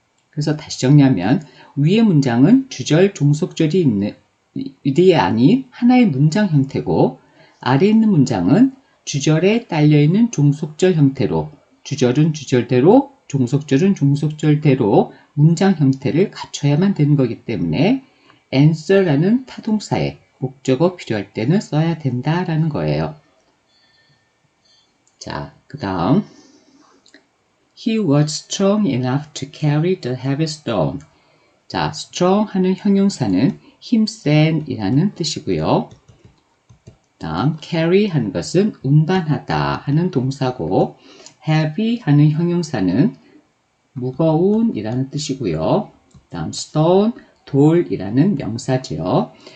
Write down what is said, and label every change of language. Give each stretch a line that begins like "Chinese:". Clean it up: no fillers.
Korean: 그래서 다시 정리하면 위의 문장은 주절, 종속절이 있는 일이 아닌 하나의 문장 형태고 아래에 있는 문장은 주절에 딸려있는 종속절 형태로 주절은 주절대로 종속절은 종속절대로 문장 형태를 갖춰야만 되는 거기 때문에 answer라는 타동사에 목적어 필요할 때는 써야 된다라는 거예요. 자, 그 다음
English: He was strong enough to carry the heavy stone.
Korean: 자, strong 하는 형용사는 힘센 이라는 뜻이고요. 다음 carry 하는 것은 운반하다 하는 동사고 heavy 하는 형용사는 무거운 이라는 뜻이고요. 다음 stone 돌이라는 명사죠.